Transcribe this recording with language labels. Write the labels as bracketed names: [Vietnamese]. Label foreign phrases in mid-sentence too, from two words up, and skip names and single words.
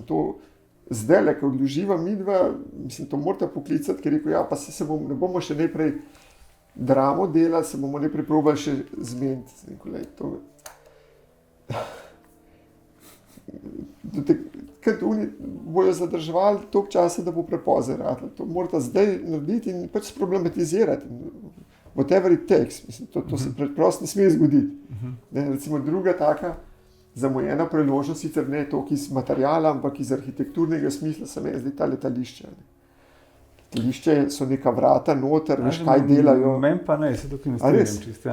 [Slovenian] To zdaj, ko odloživa midva, mislim, to morate poklicati, ker rekel, pa ne bomo še najprej dramo delali, se bomo najprej probali še zmeniti. Kad oni bojo zadrževali toliko časa, da bo prepozen. To morate zdaj narediti in pač problematizirati. [English] whatever it takes. [Slovenian] Mislim, to se preprosto ne sme zgoditi. Ne, recimo druga taka zamujena priložnost, sicer ne toliko iz materijala, ampak iz arhitekturnega smisla, se meni zdi ta letališče. Letališče so neka vrata noter, veš kaj delajo. Meni pa ne, se tukaj ne strinjam čisto.